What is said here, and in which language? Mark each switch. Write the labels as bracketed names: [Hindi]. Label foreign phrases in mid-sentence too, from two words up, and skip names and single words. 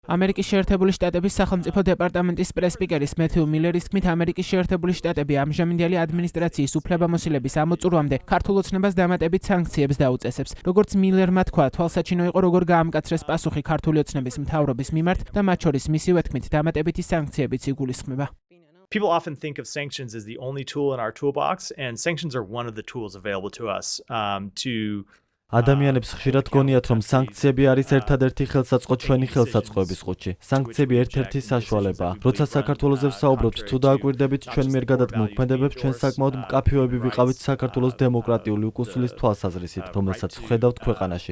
[Georgian] ამერიკის შეერთებული შტატების სახელმწიფო დეპარტამენტის პრეს-სპიკერის მეთიუ მილერის თქმით, ამერიკის შეერთებული შტატები ამჟამინდელი ადმინისტრაციის უფლებამოსილების ამოწურვამდე ქართულ ოცნებას დამატებით სანქციებს დაუწესებს. როგორც მილერმა თქვა, თვალსაჩინო იყო როგორ გაამკაცრეს პასუხი ქართული ოცნების მთავრობის მიმართ და მათ შორის მისივე თქმით დამატებითი სანქციებიც იგულისხმება. [English] People often think of sanctions as the only tool in our toolbox, and sanctions are one of the tools available to us to [Georgian] ადამიანებს ხშირად გონიათ, რომ სანქციები არის ერთადერთი ხელსაწყო ჩვენი ხელსაწყოების ყუთში. სანქციები ერთ-ერთი საშუალებაა. როცა საქართველოზე ვსაუბრობთ, თუ დააკვირდებით ჩვენ მიერ გადადგმულ ქმედებებს, ჩვენ საკმაოდ მკაფიოები ვიყავით საქართველოს დემოკრატიული უკუსლის თვალსაზრისით, რომელსაც ვხედავთ ქვეყანაში.